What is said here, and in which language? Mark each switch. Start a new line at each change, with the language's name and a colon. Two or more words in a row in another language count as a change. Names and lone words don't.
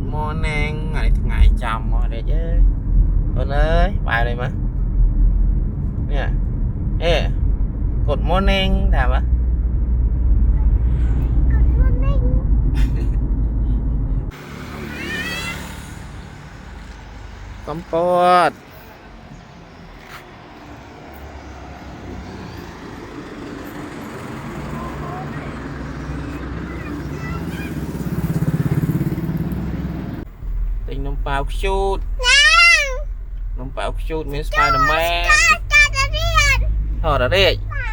Khmer: morning ថ្ងៃចាំមកទេអើយអូនអើយបាយលេមកនេះអេ
English: good morning
Khmer: ថាម៉េច
English: good morning
Khmer: កំពតនំប៉ាវខ្ជូតនំប៉ាវខ្ជូតមាន Spider-Man ថតរេច